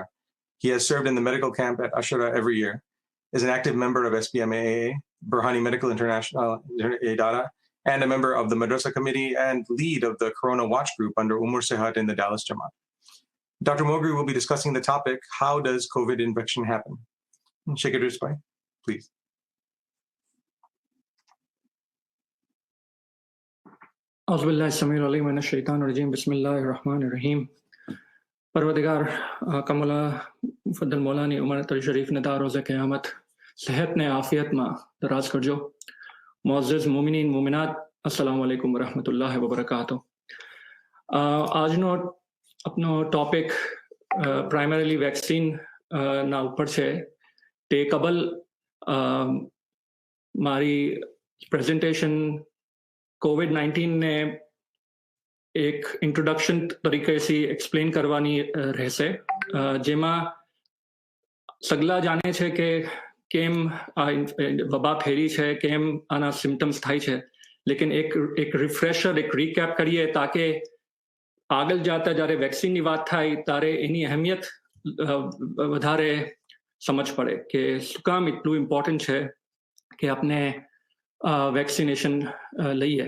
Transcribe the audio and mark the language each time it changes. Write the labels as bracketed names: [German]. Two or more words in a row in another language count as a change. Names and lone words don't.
[English] He has served in the medical camp at Ashura every year, is an active member of SPMAA, Burhani Medical International, Idara, and a member of the Madrasa Committee and lead of the Corona Watch Group under Umur Sehat in the Dallas Jamaat. Dr. Mogri will be discussing the topic, how does COVID infection happen? Sheikh Idrees, please. [Arabic] أعوذ بالله السميع العليم من الشيطان الرجيم. بسم الله الرحمن الرحيم. [Gujarati] પરવરદિગાર કમાલા ફઝલ મૌલાની ઉમર તર શરીફ ને દા રોઝે કયામત સેહત ને આફિયત મા દરાઝ કરજો. [Urdu] معزز مومنین مومنات, [Arabic] السلام عليكم ورحمة الله وبركاته. [Gujarati] આજનો આપનો ટોપિક પ્રાઇમરીલી વેક્સિન ના ઉપર છે તે કબલ મારી પ્રેઝન્ટેશન COVID-19 ને એક ઇન્ટ્રોડક્શન તરીકેથી એક્સપ્લેન કરવાની રહેશે જેમાં સગલા જાણે છે કે કેમ આ વબા ફેરી છે કેમ આના સિમ્ટમ્સ થાય છે લેकिन એક રિફ્રેશર એક રીકેપ કરીએ તાકે આગળ જાતા જ્યારે વેક્સિનની વાત થાય ત્યારે એની અહેમિયત વધારે સમજ પડે કે શું કામ એટલું ઇમ્પોર્ટન્ટ છે કે આપણે વેક્સિનેશન લઈએ.